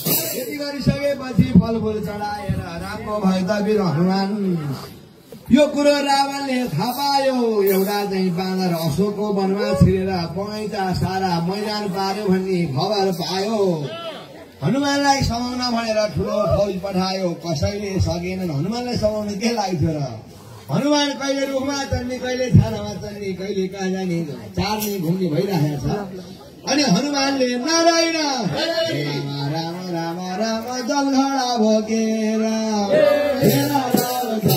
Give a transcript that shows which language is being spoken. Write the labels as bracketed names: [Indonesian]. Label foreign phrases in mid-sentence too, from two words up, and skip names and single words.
[Nepali] यति गरिसकेपछि फलफुल चढाएर रामको भक्त वीर हनुमान, यो कुरो रावणले थाहा पायो, एउटा चाहिँ बाँदर अशोकको वनमा छिरेर बगैँचा सारा मैदान पार्यो भन्ने खबर पायो। हनुमानलाई समाउन भनेर ठुलो फौज पठायो, कसैले सकेनन्। हनुमानलाई समाउन के लाग्थ्यो र? हनुमान कहिले रुखमा चढ्ने, कहिले छानामा चढ्ने, कहिले कहाँ जाने, चार्ने, घुम्ने भइरहेको छ। अनि हनुमानले नारायण राम, राम, राम, राम, जलघडा बोकेर, राम, राम, राम,